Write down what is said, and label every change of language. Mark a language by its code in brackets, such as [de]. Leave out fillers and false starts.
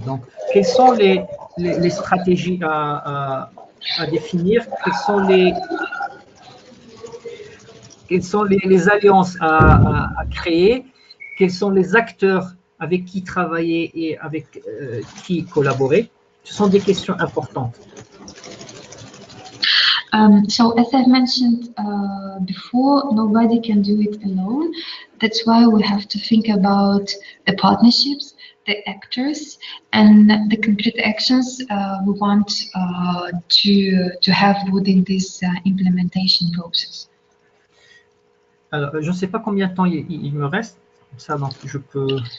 [fr] Donc, quelles sont les stratégies à définir? Quelles sont les alliances à créer? Quels sont les acteurs avec qui travailler et avec qui collaborer? Ce sont des questions importantes. [en] So as I've mentioned before, nobody can do it alone. That's why we have to think about the partnerships, the actors, and the concrete actions we want to have within this implementation process. [fr] Alors, je ne sais pas combien de temps il me reste, comme ça, donc je peux...